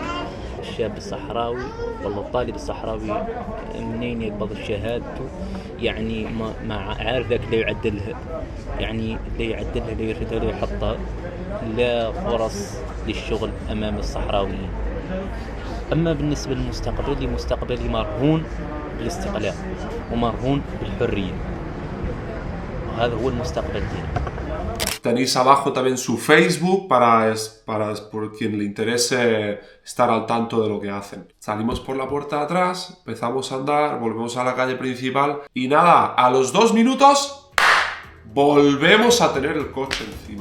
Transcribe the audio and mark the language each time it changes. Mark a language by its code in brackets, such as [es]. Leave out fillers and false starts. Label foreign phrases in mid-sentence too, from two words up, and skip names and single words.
[ar] الشاب الصحراوي والله الطالب الصحراوي منين يقبض شهادته يعني ما عارف ذاك لا يعدلها، يعني لا يعدلها لا يرشدها لا يحطها، لا فرص للشغل أمام الصحراويين. أما بالنسبة لمستقبلي، مستقبلي مرهون بالاستقلال ومرهون بالحرية، وهذا هو المستقبل ديالي. [es] Tenéis abajo también su Facebook para por quien le interese estar al tanto de lo que hacen. Salimos por la puerta de atrás, empezamos a andar, volvemos a la calle principal y nada, a los 2 minutos volvemos a tener el coche encima.